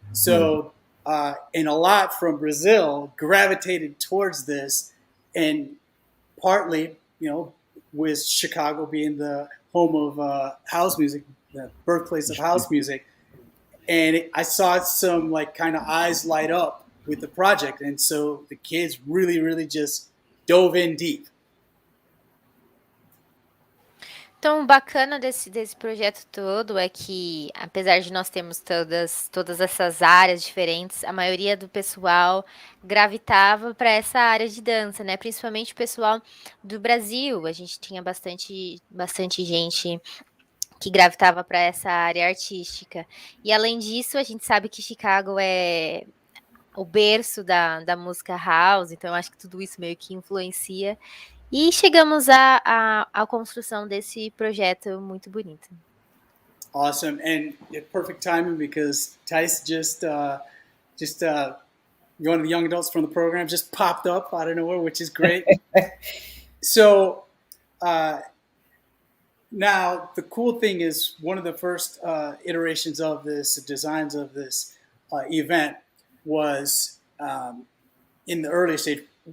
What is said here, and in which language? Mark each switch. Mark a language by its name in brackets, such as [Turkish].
[English] So, and a lot from Brazil gravitated towards this, and partly, with Chicago being the home of house music, the birthplace of house music. And I saw some kind of eyes light up with the project. And so the kids really, really just dove in deep. [Portuguese] Então, o bacana desse projeto todo é que, apesar de nós termos todas essas áreas diferentes, a maioria do pessoal gravitava para essa área de dança, né? Principalmente o pessoal do Brasil. A gente tinha bastante gente que gravitava para essa área artística. E, além disso, a gente sabe que Chicago é o berço da música house, então acho que tudo isso meio que influencia. E chegamos à construção desse projeto muito bonito. [English] Awesome, and perfect timing because Tice just one of the young adults from the program just popped up out of nowhere, which is great. So now the cool thing is one of the first iterations of this, designs of this event was in the early stage.